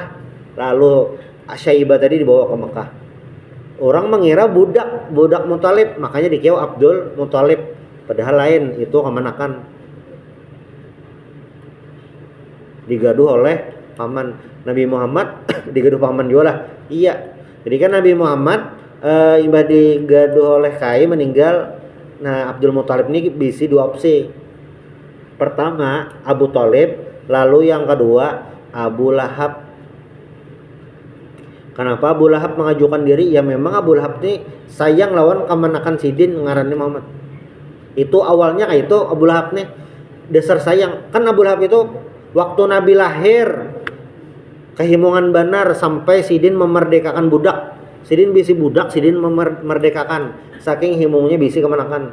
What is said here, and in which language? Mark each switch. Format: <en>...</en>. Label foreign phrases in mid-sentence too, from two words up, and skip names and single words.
<id>Lalu Syaibah tadi dibawa ke Mekah. Orang mengira budak Muthalib, makanya dikira Abdul Muthalib.</id> <bjn>Padahal lain, itu kemanakan digaduh oleh paman Nabi Muhammad. Digaduh paman juga lah. Iya. Jadi kan Nabi Muhammad imbah digaduh oleh kai meninggal. Nah, Abdul Muthalib ini bisi dua opsi. Pertama Abu Thalib, lalu yang kedua Abu Lahab.</bjn> <id>Kenapa Abu Lahab mengajukan diri?</id> <bjn>Ya memang Abu Lahab ini sayang lawan kemanakan sidin ngarannya Muhammad.</bjn> <id>Itu awalnya kayak itu Abu Lahab nih dasar sayang.</id> <bjn>Kan Abu Lahab itu waktu Nabi lahir kehimungan benar sampai sidin memerdekakan budak. Sidin bisi budak, sidin memerdekakan. Saking himungnya bisi kemanakan.</bjn>